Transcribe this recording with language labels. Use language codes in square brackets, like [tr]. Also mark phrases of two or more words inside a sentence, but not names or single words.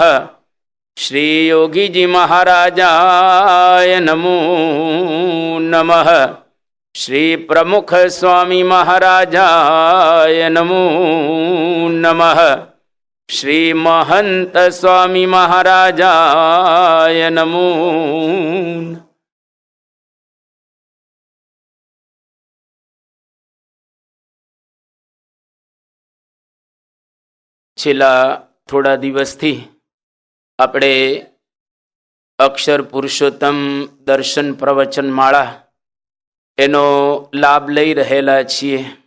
[sa] श्री योगी जी महाराजाय नमो नमः। श्री प्रमुख स्वामी महाराजाय नमो नमः। श्री महंत स्वामी महाराजाय नमो। [gu] છેલ્લા થોડા દિવસથી આપણે અક્ષર પુરુષોત્તમ દર્શન પ્રવચન માળા એનો લાભ લઈ રહેલા છીએ.